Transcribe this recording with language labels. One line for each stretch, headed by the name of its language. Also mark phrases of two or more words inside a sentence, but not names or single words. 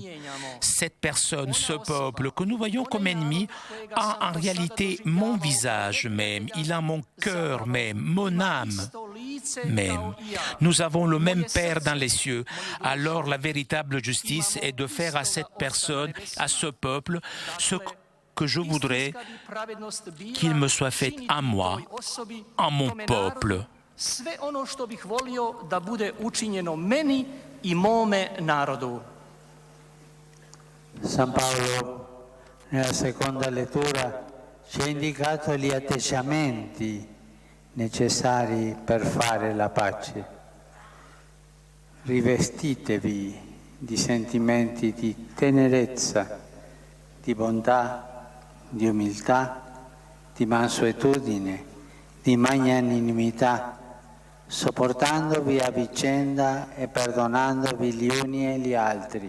French: Cette personne, ce peuple que nous voyons comme ennemi, a en réalité mon visage même, il a mon cœur même, mon âme même. Nous avons le même Père dans les cieux. Alors la véritable justice est de faire à cette personne, à ce peuple, ce que je voudrais qu'il me soit fait à moi, à mon peuple.
Croatian: Sve ono što bih volio da bude učinjeno meni i mome narodu.
Italian: San Paolo, nella seconda lettura, ci ha indicato gli atteggiamenti necessari per fare la pace. Rivestitevi di sentimenti di tenerezza, di bontà, di umiltà, di mansuetudine, di magnanimità, sopportandovi a vicenda e perdonandovi gli uni e gli altri.